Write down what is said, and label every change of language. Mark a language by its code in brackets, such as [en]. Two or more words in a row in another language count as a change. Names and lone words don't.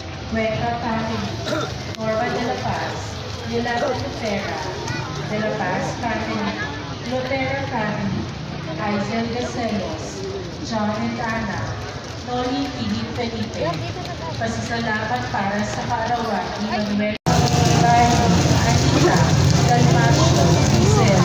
[tl] Cuenca Family, Norma de la Paz, Yolanda Lucera, de la Paz Family, Lotera Family, Aizel de Celos, John and Anna, Noli Philip Felipe, pasasalamat para sa kaarawan ni Manuel Barrio, Anita, Dalmacio, Giselle,